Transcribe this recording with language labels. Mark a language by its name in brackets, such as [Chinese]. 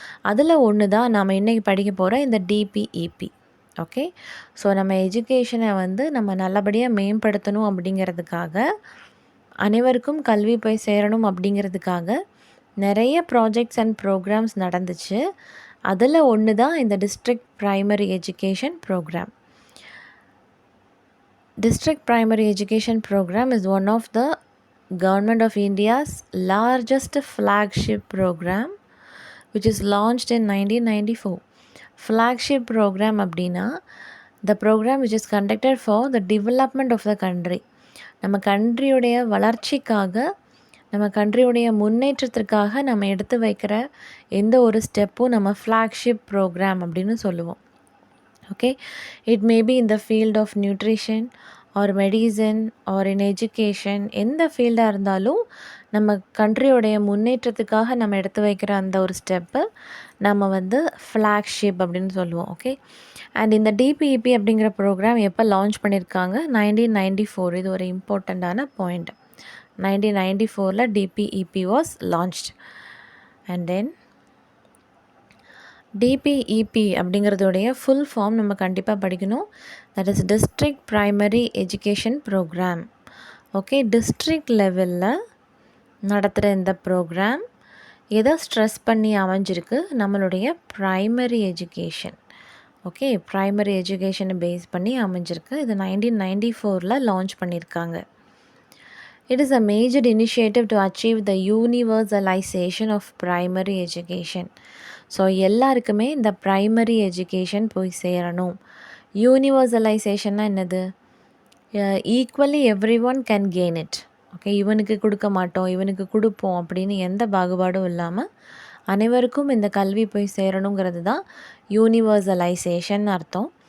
[Tamil] அதில் ஒன்று தான் நாம் இன்றைக்கி படிக்க போகிற இந்த டிபிஇபி. ஓகே, ஸோ நம்ம எஜுகேஷனை நம்ம நல்லபடியாக மேம்படுத்தணும் அப்படிங்கிறதுக்காக, அனைவருக்கும் கல்வி போய் சேரணும் அப்படிங்கிறதுக்காக நிறைய ப்ராஜெக்ட்ஸ் அண்ட் ப்ரோக்ராம்ஸ் நடந்துச்சு. அதில் ஒன்று தான் இந்த district primary education programme. [English] District Primary Education Program is one of the Government of India's largest flagship program, which is launched in 1994. Flagship program அப்படின்னா the program which is conducted for the development of the country. [Tamil] நம்ம கண்ட்ரியுடைய வளர்ச்சிக்காக, நம்ம கண்ட்ரியுடைய முன்னேற்றத்திற்காக நம்ம எடுத்து வைக்கிற எந்த ஒரு ஸ்டெப்பும் நம்ம ஃப்ளாக்ஷிப் ப்ரோக்ராம் அப்படின்னு சொல்லுவோம். [English] Okay, it may be in the field of nutrition or medicine or in education. [Tamil] எந்த ஃபீல்டாக இருந்தாலும் நம்ம கண்ட்ரியோடைய முன்னேற்றத்துக்காக நம்ம எடுத்து வைக்கிற அந்த ஒரு ஸ்டெப்பு நம்ம ஃப்ளாக்ஷிப் அப்படின்னு சொல்லுவோம். ஓகே, அண்ட் இந்த டிபிஇபி அப்படிங்கிற ப்ரோக்ராம் எப்போ லான்ச் பண்ணியிருக்காங்க? 1994. இது ஒரு இம்பார்ட்டண்ட்டான point. [English] 1994 DPEP was launched. [Tamil] And then டிபிஇபி அப்படிங்கிறதுடைய full form நம்ம கண்டிப்பாக படிக்கணும். [English] That is district primary education program. [Tamil] Okay, district லெவலில் நடத்துகிற இந்த ப்ரோக்ராம் எதை ஸ்ட்ரெஸ் பண்ணி அமைஞ்சிருக்கு? நம்மளுடைய ப்ரைமரி எஜுகேஷன். ஓகே, ப்ரைமரி எஜுகேஷனை பேஸ் பண்ணி அமைஞ்சிருக்கு. இது 1994 லான்ச் பண்ணியிருக்காங்க. [English] It is a major initiative to achieve the universalization of primary education. [Tamil] So எல்லாருக்குமே இந்த ப்ரைமரி எஜுகேஷன் போய் சேரணும். யூனிவர்சலைசேஷன்னா என்னது? [English] Equally every one can gain it. [Tamil] Okay, இவனுக்கு கொடுக்க மாட்டோம், இவனுக்கு கொடுப்போம் அப்படின்னு எந்த பாகுபாடும் இல்லாமல் அனைவருக்கும் இந்த கல்வி போய் சேரணுங்கிறது தான் யூனிவர்சலைசேஷன் அர்த்தம்.